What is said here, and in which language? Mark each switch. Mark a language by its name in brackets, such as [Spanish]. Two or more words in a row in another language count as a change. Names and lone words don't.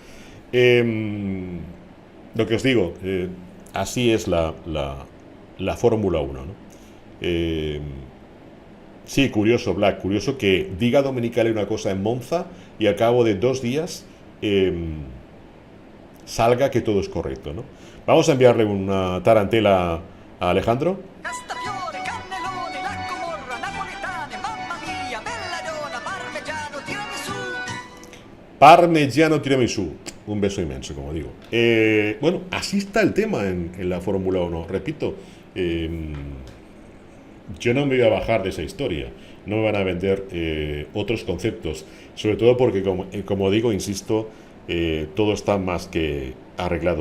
[Spanish] Lo que os digo, así es la Fórmula 1, ¿no? Sí, curioso, Black, curioso que diga Domenicali una cosa en Monza y al cabo de 2 días salga que todo es correcto, ¿no? Vamos a enviarle una tarantela a Alejandro. [Italian] Castafiore, cannelloni, lacco morra, napoletane, mamma mia, belladona, parmigiano, tiramisù. Parmigiano tiramisù. [Spanish] Un beso inmenso, como digo. Bueno, así está el tema en la Fórmula 1. Repito, yo no me voy a bajar de esa historia. No me van a vender otros conceptos. Sobre todo porque, como digo, insisto, todo está más que arreglado.